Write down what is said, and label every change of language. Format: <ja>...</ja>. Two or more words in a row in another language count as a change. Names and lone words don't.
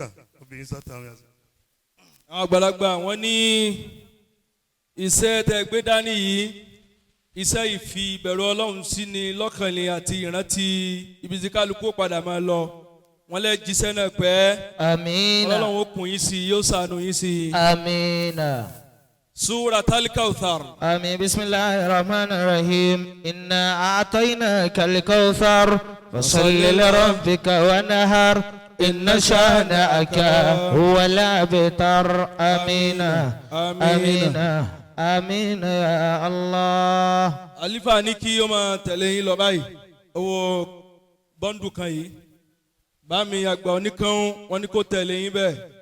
<yo>àwọn àgbàlagbà wọn ní iṣẹ́ tẹ́ gbé dání yìí iṣẹ́ ìfi ìbẹ̀rù Ọlọ́run sí ni lọ́kàn ni àti ìrántí ibi tí kálukú padà máa lọ wọ́n lè jíṣẹ́ náà pẹ́. Amina. Ọlọ́run ó kún yín sí yóò ṣàánú yín sí. Amina. Suratul Kawthar. Amin.</yo> <ar>بسم الله الرحمن الرحيم. إنا أعطيناك الكوثر فصل لربك وانحر. إن شانئك هو الأبتر. Amina. Amina. Amina يا الله.</ar> <yo>Khalifa ní kí ó máa tẹ̀lé yín lọ báyìí. Owó bọ́ńdù kan yìí. Bá mi àgbà oníkan wọn ní kó tẹ̀lé yín bẹ́ẹ̀.</yo>